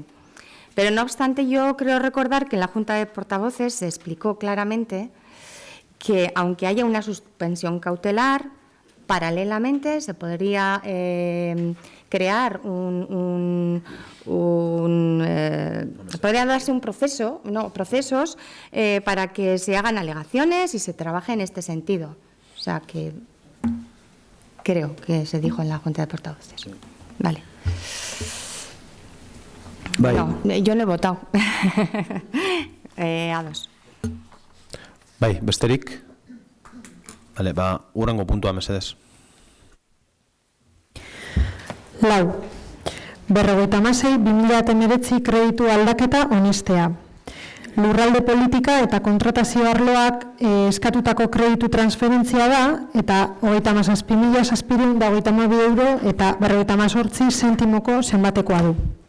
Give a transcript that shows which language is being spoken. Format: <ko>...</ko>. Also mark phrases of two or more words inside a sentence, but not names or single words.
<es>Pero no obstante, yo creo recordar que en la Junta de Portavoces se explicó claramente que, aunque haya una suspensión cautelar, paralelamente se podría crear podría darse un procesos para que se hagan alegaciones y se trabaje en este sentido. O sea, que creo que se dijo en la Junta de Portavoces. Vale. No, yo no he votado. A dos.</es> <eu>Bai, besterik? Vale, hurrengo puntua mesedez. Lau. 56/2019 kreditu aldaketa onestea. Lurralde politika eta kontratazio arloak eskatutako kreditu transferentzia da, eta 37.752 euro eta 58 zentimoko zenbatekoa du.</eu>